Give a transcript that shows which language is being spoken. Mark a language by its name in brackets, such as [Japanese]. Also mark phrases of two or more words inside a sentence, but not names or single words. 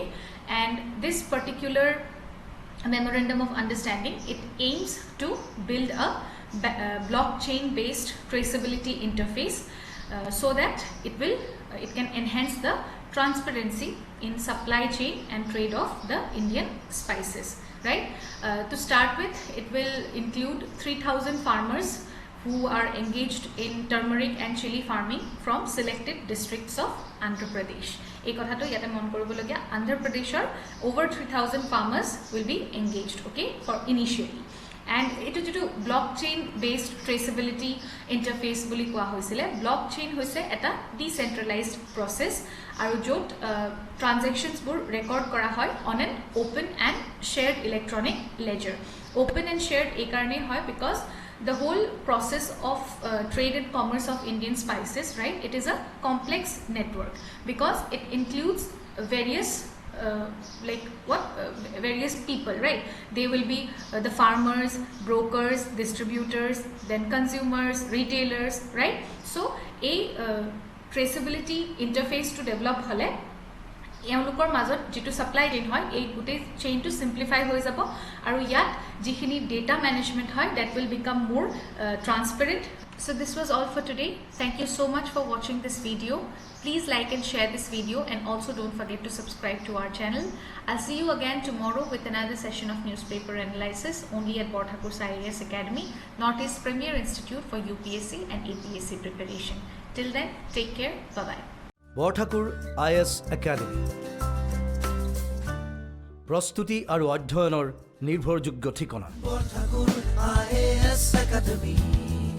[English] And this particular memorandum of understanding, it aims to build a blockchain based traceability interface so that it can enhance the transparency in supply chain and trade of the Indian spices, right? To start with, it will include 3,000 farmers who are engaged in turmeric and chili farming from selected districts of Andhra Pradesh. [Assamese] এই কথাটো ইয়াতে মন কৰিবলগীয়া, [English] Andhra Pradeshৰ over 3,000 farmers will be engaged, okay, for initially. And [Assamese] এটো যেটো [English] blockchain based traceability interface [Assamese] বুলি কোৱা হৈছিলে, [English] blockchain [Assamese] হৈছে এটা [English] decentralized process [Assamese] আৰু য'ত [English] transactions [Assamese] বোৰ record কৰা হয় [English] on an open and shared electronic ledger. Open and shared [Assamese] এই কাৰণে হয় [English] because the whole process of trade and commerce of Indian spices, right, it is a complex network because it includes various various people, right? They will be the farmers, brokers, distributors, then consumers, retailers, right? So a traceability interface to develop hole [Assamese] এওঁলোকৰ মাজত যেটো [English] supply chain [Assamese] হয় এই গুটে চেইনটো সিম্পলিফাই হৈ যাব আৰু ইয়াত যিখিনি [English] data management [Assamese] হয় [English] that will become more transparent. So this was all for today. Thank you so much for watching this video. Please like and share this video, and also don't forget to subscribe to our channel. I'll see you again tomorrow with another session of newspaper analysis only at Bort Thakur IAS Academy, Northeast Premier Institute for UPSC and APSC preparation. Till then, take care. Bye-bye. [Assamese] Bort Thakur IAS Academy প্ৰস্তুতি আৰু অধ্যয়নৰ নিৰ্ভৰযোগ্য ঠিকনা বৰঠাকুৰ IAS Academy